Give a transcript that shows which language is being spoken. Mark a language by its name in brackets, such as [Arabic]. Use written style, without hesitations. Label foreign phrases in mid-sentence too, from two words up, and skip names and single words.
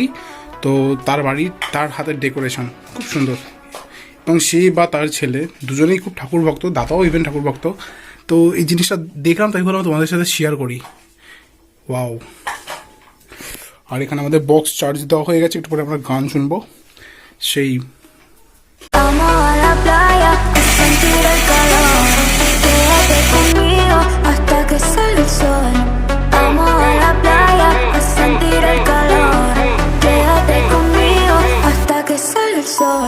[Bangla] তো তার বাড়ির, তার হাতের ডেকোরেশন খুব সুন্দর। এবং সে বা তার ছেলে দুজনেই খুব ঠাকুর ভক্ত, দাদাও ইভেন ঠাকুর ভক্ত। তো এই জিনিসটা দেখলাম, তাই ভাবলাম তোমাদের সাথে শেয়ার করি। ওয়াও। আর এখানে আমাদের বক্স চার্জ দেওয়া হয়ে গেছে, একটু পরে আমরা গান শুনবো। সেই [Spanish] Vamos a la playa a sentir el calor. Quédate conmigo hasta que salga el sol. Vamos a la playa a sentir el calor. Quédate conmigo hasta que salga el sol.